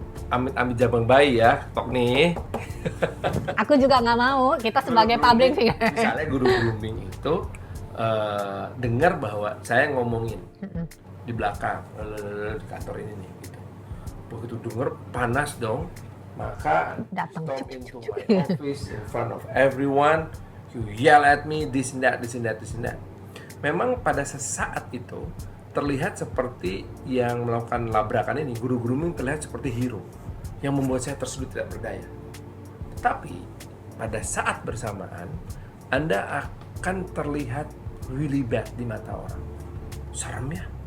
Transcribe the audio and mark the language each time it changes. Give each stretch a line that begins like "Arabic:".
Indonesian: Amit-amit jabang bayi ya, tok nih. Aku juga nggak mau, kita sebagai
English: public figure.
Indonesian: Misalnya guru grooming itu dengar bahwa saya ngomongin di belakang di kantor ini nih gitu. Begitu denger panas dong, maka datang
English: storm into my office in front of everyone, you yell at me, this and that.
Indonesian: Memang pada sesaat itu terlihat seperti yang melakukan labrakan ini, guru grooming terlihat seperti hero yang membuat saya tersudut tidak berdaya. Tapi pada saat bersamaan Anda akan terlihat
English: really bad
Indonesian: di mata orang. Serem ya,